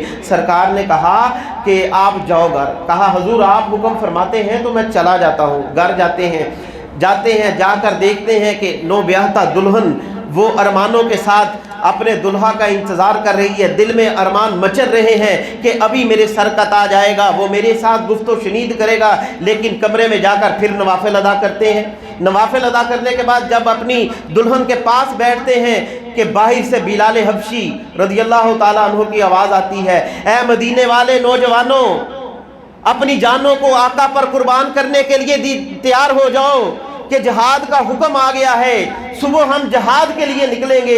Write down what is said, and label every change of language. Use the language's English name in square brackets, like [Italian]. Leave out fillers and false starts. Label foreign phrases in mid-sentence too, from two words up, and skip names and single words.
[Urdu] سرکار نے کہا کہ آپ جاؤ گھر۔ کہا حضور آپ حکم فرماتے ہیں تو میں چلا جاتا ہوں۔ گھر جاتے ہیں، جا کر دیکھتے ہیں کہ نو بیاہتا دلہن وہ ارمانوں کے ساتھ اپنے دلہا کا انتظار کر رہی ہے، دل میں ارمان مچل رہے ہیں کہ ابھی میرے سر کا تاج آئے گا، وہ میرے ساتھ گفت و شنید کرے گا، لیکن کمرے میں جا کر پھر نوافل ادا کرتے ہیں۔ نوافل ادا کرنے کے بعد جب اپنی دلہن کے پاس بیٹھتے ہیں کہ باہر سے بلال حبشی رضی اللہ تعالیٰ عنہ کی آواز آتی ہے، اے مدینے والے نوجوانوں، اپنی جانوں کو آقا پر قربان کرنے کے لیے تیار ہو جاؤ کہ جہاد کا حکم آ گیا ہے، صبح ہم جہاد کے لیے نکلیں گے۔